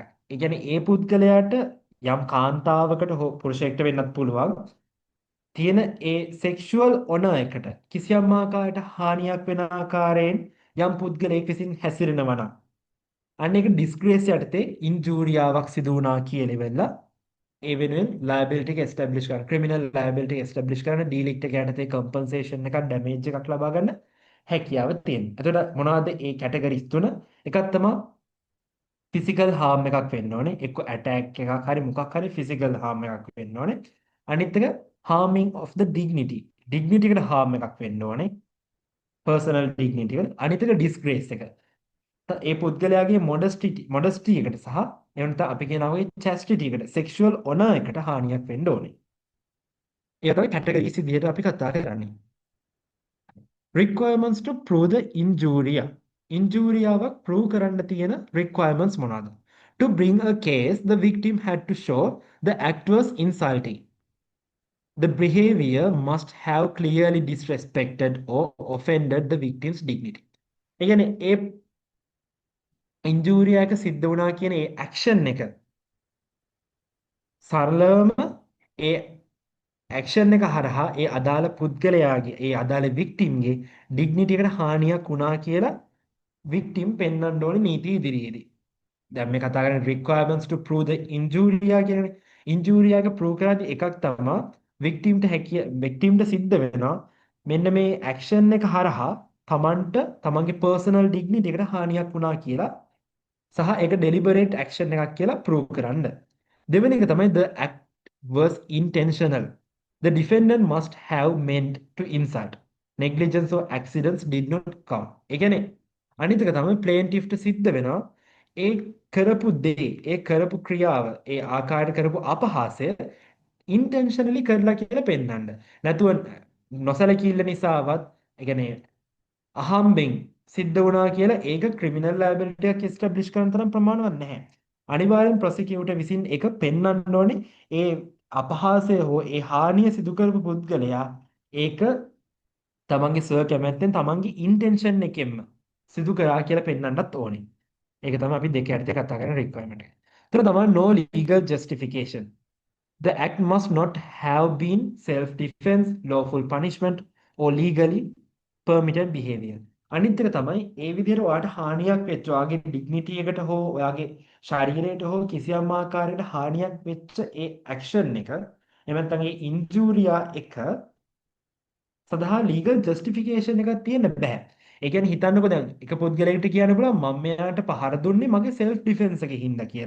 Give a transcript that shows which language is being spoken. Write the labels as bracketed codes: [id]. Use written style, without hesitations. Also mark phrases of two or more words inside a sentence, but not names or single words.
[si] ඒ කියන්නේ ඒ පුද්ගලයාට යම් කාන්තාවකට හෝ පුරුෂයෙක්ට වෙන්නත් පුළුවන් තියෙන ඒ [en] sexual honor [si] එකට කිසියම් ආකාරයකට හානියක් වෙන ආකාරයෙන් යම් පුද්ගලයෙක් විසින් හැසිරෙනවා නම් අන්න ඒක ඩිස්ග්‍රේස් යටතේ ඉන්ජූරියාවක් සිදු වුණා කියලා වෙලා ඒ වෙනුවෙන් ලයබිලිටි එක එස්ටැබ්ලිෂ් කරන [en] criminal liability [si] එක එස්ටැබ්ලිෂ් කරන ඩීලිට් එක යටතේ කම්පන්සේෂන් එකක් ඩැමේජ් එකක් ලබා ගන්න හැකියාව තියෙනවා. එතකොට මොනවද ඒ කැටගරිස් තුන? එකක් තමයි [en] physical harm [si] එකක් වෙන්න ඕනේ. එක්ක ඇටැක් එකක් හරි මොකක් හරි [en] physical harm [si] එකක් වෙන්න ඕනේ. අනිත් එක [en] harming of the dignity. [si] dignity එකට හාම් එකක් වෙන්න ඕනේ. [en] personal dignity [si] එකට. අනිත් එක disgrace එක. ඒ පුද්ගලයාගේ මොඩස්ටි එකට සහ එහෙම නැත්නම් අපි කියනවා වගේ chastity එකට [en] sexual honor [si] එකට හානියක් වෙන්න ඕනේ. ඒක තමයි කැටගරිස් විදිහට අපි කතා කරන්නේ. [en] requirements to prove the injuria. [si] ඉන්ජූරියාවක් prove කරන්න තියෙන requirements මොනවාද? [en] To bring a case, the victim had to show the act was insulting. The behavior must have clearly disrespected or offended the victim's dignity. [si] ඒ කියන්නේ ඒ ඉන්ජූරියා එක සිද්ධ වුණා කියන ඒ ඇක්ෂන් එක සරලවම ඒ ඇක්ෂන් එක හරහා ඒ අදාළ පුද්ගලයාගේ ඒ අදාළ වික්ටිම්ගේ ඩිග්නිටි එකට හානියක් වුණා කියලා වික්ටිම් පෙන්වන්න ඕනේ නීති ඉදිරියේදී. දැන් මේ කතා කරන්නේ [en] requirements to prove the injuria [si] කියන්නේ. ඉන්ජූරියා එක prove කරද්දී එකක් තමයි වික්ටිම්ට සිද්ධ වෙනවා මෙන්න මේ ඇක්ෂන් එක හරහා තමන්ගේ [en] personal dignity [si] එකට හානියක් වුණා කියලා සහ ඒක [en] deliberate action [si] එකක් කියලා prove කරන්න. දෙවෙනි එක තමයි [en] the act was intentional. The defendant must have meant to insult. Negligence or accidents did not count. [si] ඒ කියන්නේ අනිත් එක තමයි plaintiffට සිද්ධ වෙනවා ඒ කරපු දේ, ඒ කරපු ක්‍රියාව, ඒ ආකාරයට කරපු අපහාසය intentionally කරලා කියලා පෙන්වන්න. නැතුව නොසලකීල්ල නිසාවත් ඒ කියන්නේ අහම්බෙන් සිද්ධ වුණා කියලා ඒක [en] criminal liability [si] එකක් එස්ටැබ්ලිෂ් කරන තරම් ප්‍රමාණවත් නැහැ. අනිවාර්යෙන් ප්‍රොසිකියුටර් විසින් ඒක පෙන්වන්න ඕනේ ඒ අපහාසය හෝ ඒ හානිය සිදු කරපු පුද්ගලයා ඒක තමන්ගේ සර් කැමැත්තෙන් තමන්ගේ ඉන්ටෙන්ෂන් එකෙන්ම සිදු කරා කියලා පෙන්වන්නත් ඕනේ. ඒක තමයි අපි දෙක යටතේ කතා කරන රික්වයර්මන්ට් එක. ඒතර තමයි [en] no legal justification. The act must not have been self-defense, lawful punishment, or legally permitted behavior. [si] අනිත් එක තමයි ඒ විදිහට ඔයාට හානියක් වෙච්ච ඔයාගේ ඩිග්නිටි එකට හෝ ඔයාගේ ශරීරයට හෝ කිසියම් ආකාරයකට හානියක් වෙච්ච ඒ ඇක්ෂන් එක එහෙම නැත්නම් ඒ ඉන්ජූරියා එක සඳහා [en] legal justification [si] එකක් තියෙන්න බෑ. ඒ කියන්නේ හිතන්නකෝ දැන් එක පුද්ගලයෙකුට කියන්න පුළුවන් මම මෙයාට පහර දුන්නේ මගේ [en] self defense [si] එකකින් හින්දා කියලා.